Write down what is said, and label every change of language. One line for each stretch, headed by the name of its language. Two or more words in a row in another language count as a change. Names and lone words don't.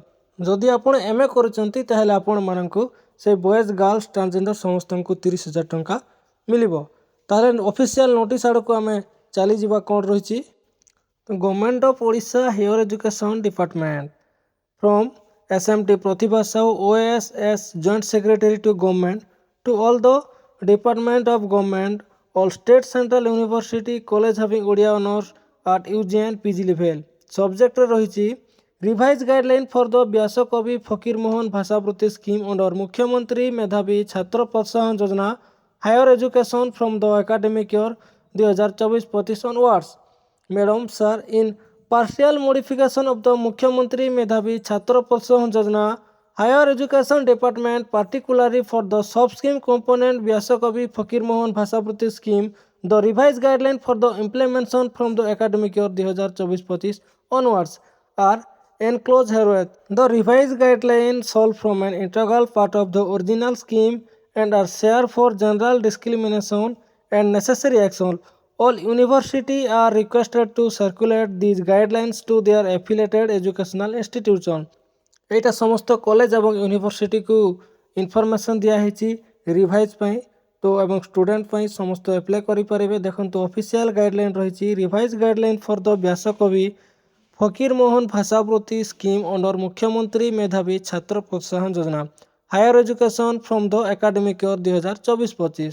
Odia: ଯଦି ଆପଣ MA କରୁଛନ୍ତି ତାହେଲେ ଆପଣମାନଙ୍କୁ ସେ
English: boys, girls, transgender
Odia: ସମସ୍ତଙ୍କୁ 30,000 ଟଙ୍କା ମିଳିବ। ତାହେଲେ
English: official notice
Odia: ଆଡ଼କୁ ଆମେ ଚାଲିଯିବା। କ'ଣ ରହିଛି,
English: Government of Odisha Higher Education Department from SMT Pratibha Sahu OAS Joint Secretary to Government to all the department of government, all state central university college having Odia honors at UG and PG level. Subject ରହିଛି revised guideline for the ବ୍ୟାସକବି ଫକୀରମୋହନ ଭାଷାବୃତ୍ତି scheme under ମୁଖ୍ୟମନ୍ତ୍ରୀ ମେଧାବୀ ଛାତ୍ର ପ୍ରୋତ୍ସାହନ ଯୋଜନା higher education from the academic year 2024-25 onwards. Madam, sir, in partial modification of the ମୁଖ୍ୟମନ୍ତ୍ରୀ ମେଧାବୀ ଛାତ୍ର ପ୍ରୋତ୍ସାହନ ଯୋଜନା Higher Education Department, particularly for the sub-scheme component Vyasakavi Fakirmohan Bhasabruti scheme, the revised guideline for the implementation from the academic year 2024-25 onwards are enclosed herewith. The revised guidelines solve from an integral part of the original scheme and are shared for general discrimination and necessary action. All universities are requested to circulate these guidelines to their affiliated educational institutions.
Odia: ଏଇଟା ସମସ୍ତ କଲେଜ ଏବଂ ୟୁନିଭର୍ସିଟିକୁ ଇନଫର୍ମେସନ୍ ଦିଆହେଇଛି ରିଭାଇଜ୍ ପାଇଁ। ତ ଏବଂ ଷ୍ଟୁଡେଣ୍ଟ ପାଇଁ ସମସ୍ତ ଆପ୍ଲାଏ କରିପାରିବେ। ଦେଖନ୍ତୁ,
English: official guideline
Odia: ରହିଛି
English: revised guideline for the ବ୍ୟାସକବି ଫକୀରମୋହନ ଭାଷାବୃତ୍ତି scheme under ମୁଖ୍ୟମନ୍ତ୍ରୀ ମେଧାବୀ ଛାତ୍ର ପ୍ରୋତ୍ସାହନ ଯୋଜନା higher education from the academic year 2024-25।